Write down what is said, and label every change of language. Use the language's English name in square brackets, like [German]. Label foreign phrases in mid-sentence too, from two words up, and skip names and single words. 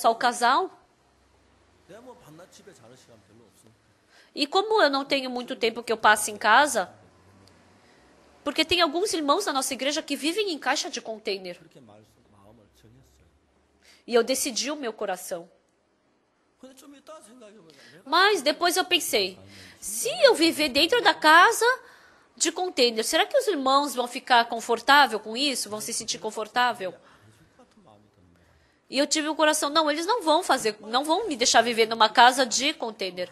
[Portuguese] Só o casal. E como eu não tenho muito tempo que eu passe em casa, porque tem alguns irmãos da nossa igreja que vivem em caixa de container. E eu decidi o meu coração. [Korean] 근데 좀 이따 생각해보자. [Portuguese] Mas depois eu pensei, se eu viver dentro da casa de container, será que os irmãos vão ficar confortável com isso? Vão se sentir confortável? E eu tive o coração, não, eles não vão me deixar viver numa casa de container.